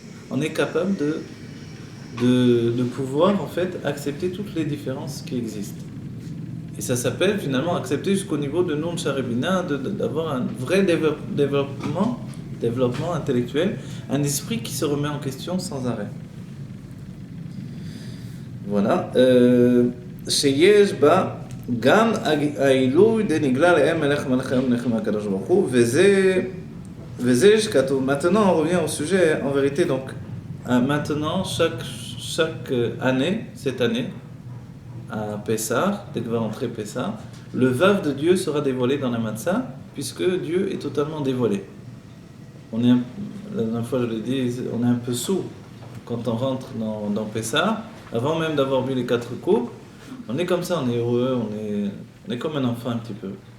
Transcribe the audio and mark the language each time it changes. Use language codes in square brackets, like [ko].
[fr] On est capable de pouvoir, en fait, accepter toutes les différences qui existent. Et ça s'appelle, finalement, accepter jusqu'au niveau de Nun Sharebina, d'avoir un vrai développement intellectuel, un esprit qui se remet en question sans arrêt. Voilà. [he] שיש בה גם העילוי דנגלה להם מלך מלכי מלכים הקדוש ברוך הוא, וזה שכתוב. [fr] Maintenant, on revient au sujet, en vérité, donc, maintenant, chaque année, cette année, à Pessah, dès que va entrer Pessah, le Vav de Dieu sera dévoilé dans la Matzah, puisque Dieu est totalement dévoilé. La dernière fois je l'ai dit, on est un peu sous quand on rentre dans Pessah, avant même d'avoir bu les 4 coupes, on est comme ça, on est heureux, on est comme un enfant un petit peu.